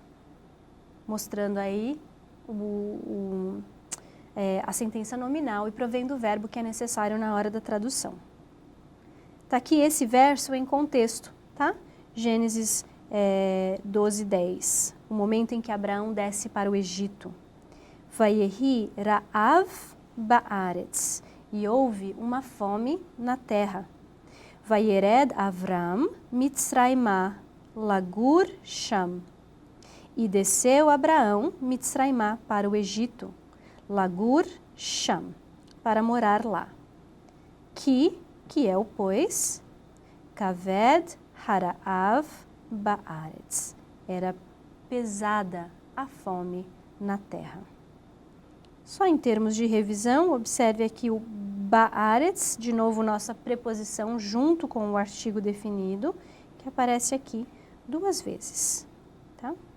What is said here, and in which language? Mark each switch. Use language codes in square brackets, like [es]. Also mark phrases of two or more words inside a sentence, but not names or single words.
[pt] Mostrando aí a sentença nominal e provendo o verbo que é necessário na hora da tradução. Está aqui esse verso em contexto, tá? Gênesis 12:10, o momento em que Abraão desce para o Egito. [he] ויהי רעב בארץ, [pt] e houve uma fome na terra. [he] וירד אברם מצרימה לגור שם, [pt] e desceu Abraão mitzraimá para o Egito, [he] לגור שם, [pt] para morar lá. Que é o pois, [he] כבד הרעב בארץ, [pt] era pesada a fome na terra. Só em termos de revisão, observe aqui o ba'aretz, de novo nossa preposição junto com o artigo definido, que aparece aqui 2 vezes, tá?